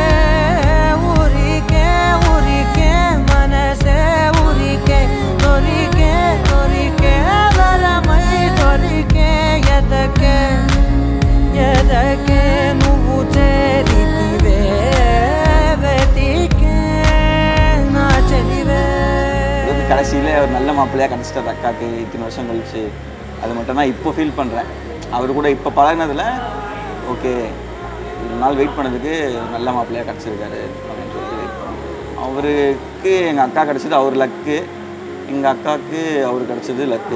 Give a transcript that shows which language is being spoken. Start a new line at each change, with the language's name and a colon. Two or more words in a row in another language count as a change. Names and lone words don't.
Telugu: ఉరికే ఉరికే మనసే ఉరికే దొరికే దొరికే వరమై దొరికే ఎదకే ఎదకే నువ్వు చేరితివే వెతికే నా చెలివే.
Tamil: கடைசியில் ஒரு நல்ல மாப்பிள்ளையாக கிடச்சிட்டார் அக்காவுக்கு இத்தனை வருஷம் கழிச்சு. அது மட்டும் தான் இப்போ ஃபீல் பண்ணுறேன். அவர் கூட இப்போ பழகினதில் ஓகே இவ்வளோ நாள் வெயிட் பண்ணதுக்கு நல்ல மாப்பிள்ளையாக கிடச்சிருக்காரு அப்படின்னு சொல்லிட்டு வெயிட் பண்ணேன். அவருக்கு எங்கள் அக்கா கிடச்சது அவர் லக்கு, எங்கள் அக்காவுக்கு அவர் கிடச்சது லக்கு.